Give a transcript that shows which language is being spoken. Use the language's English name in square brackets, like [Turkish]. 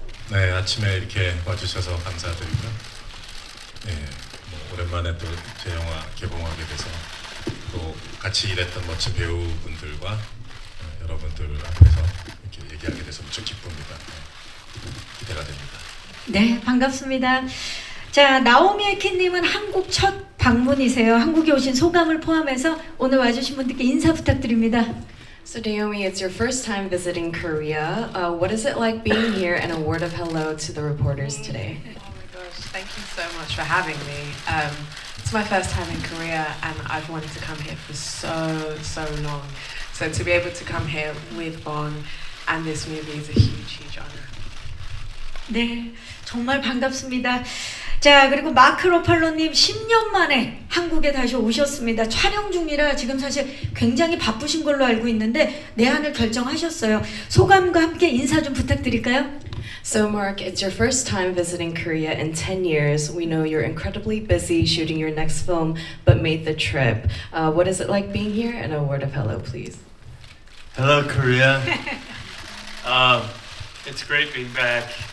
[Korean] 네, 아침에 이렇게 와주셔서 감사드리고요. 네, 뭐 오랜만에 또 제 영화 개봉하게 돼서 또 같이 일했던 멋진 배우분들과 여러분들 앞에서 이렇게 얘기하게 돼서 무척 기쁩니다. 네, 기대가 됩니다. 네, 반갑습니다. 자, 나오미 에키님은 한국 첫 방문이세요. 한국에 오신 소감을 포함해서 오늘 와주신 분들께 인사 부탁드립니다. [English] So Naomi, it's your first time visiting Korea. What is it like being here, and a word of hello to the reporters today? Oh my gosh, thank you so much for having me. It's my first time in Korea and I've wanted to come here for so long. So to be able to come here with Bong and this movie is a huge honor. [Korean] 네, 정말 반갑습니다. 자, 그리고 마크 로팔로님 10년 만에 한국에 다시 오셨습니다. 촬영 중이라 지금 사실 굉장히 바쁘신 걸로 알고 있는데 내한을 결정하셨어요. 소감과 함께 인사 좀 부탁드릴까요? [English] So Mark, it's your first time visiting Korea in 10 years. We know you're incredibly busy shooting your next film, but made the trip. What is it like being here? And a word of hello, please. Hello, Korea. It's great being back.